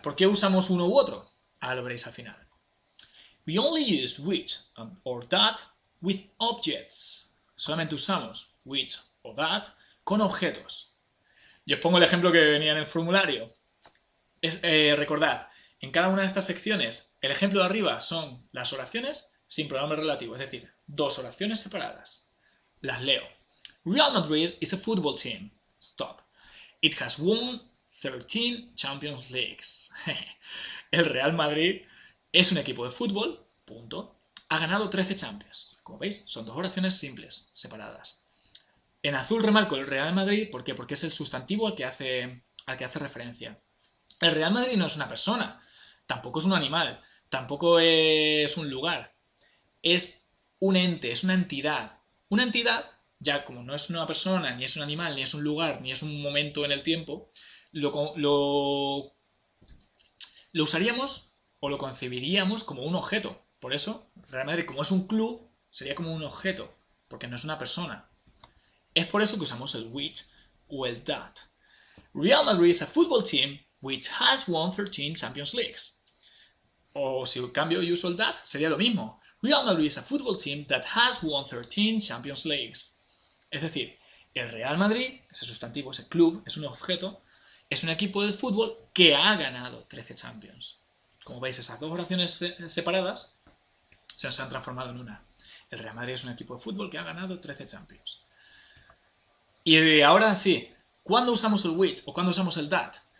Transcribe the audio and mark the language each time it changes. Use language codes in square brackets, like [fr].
[es] ¿Por qué usamos uno u otro? Ahora lo veréis al final. [en] We only use which or that with objects. [es] Solamente usamos which o that con objetos. Y os pongo el ejemplo que venía en el formulario. Recordad, en cada una de estas secciones, el ejemplo de arriba son las oraciones sin pronombre relativo, es decir, dos oraciones separadas. Las leo. [en] Real Madrid is a football team. Stop. It has won 13 Champions Leagues. [es] El Real Madrid es un equipo de fútbol, punto. Ha ganado 13 Champions. Como veis, son dos oraciones simples, separadas. En azul remarco el Real Madrid, ¿por qué? Porque es el sustantivo al que hace referencia. El Real Madrid no es una persona, tampoco es un animal, tampoco es un lugar. Es un ente, es una entidad. Una entidad, ya como no es una persona, ni es un animal, ni es un lugar, ni es un momento en el tiempo, lo usaríamos o lo concebiríamos como un objeto. Por eso, Real Madrid, como es un club, sería como un objeto, porque no es una persona. Es por eso que usamos el which o el that. [en] Real Madrid is a football team which has won 13 Champions Leagues. [es] O si cambio y uso el that, sería lo mismo. [en] Real Madrid is a football team that has won 13 Champions Leagues. [es] Es decir, el Real Madrid, ese sustantivo, ese club, es un objeto, es un equipo de fútbol que ha ganado 13 Champions. Como veis, esas dos oraciones separadas se nos han transformado en una. El Real Madrid es un equipo de fútbol que ha ganado 13 Champions. Y ahora sí, ¿cuándo usamos el which o cuándo usamos el that?